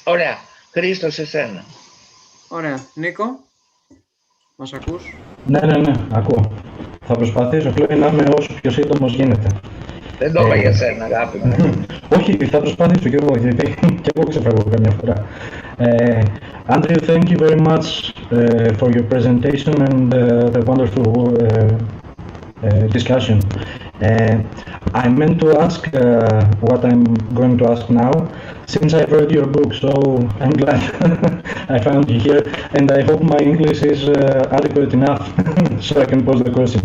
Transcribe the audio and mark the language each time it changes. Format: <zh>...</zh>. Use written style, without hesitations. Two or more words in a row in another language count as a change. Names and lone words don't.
<el>Ωραία. Χρήστο, σε σένα. Ωραία. Νίκο, μας ακούς? Ναι, ακούω. Θα προσπαθήσω, Χλόη, να είμαι όσο πιο σύντομος γίνεται. Δεν το είπα για σένα, αγάπη μου. Όχι, θα προσπαθήσω και εγώ, γιατί και εγώ ξεφεύγω καμιά φορά.</el> <en>Andrew, thank you very much for your presentation and the wonderful discussion. I meant to ask what I'm going to ask now, since I've read your book, so I'm glad I found you here, and I hope my English is adequate enough so I can pose the question.</en>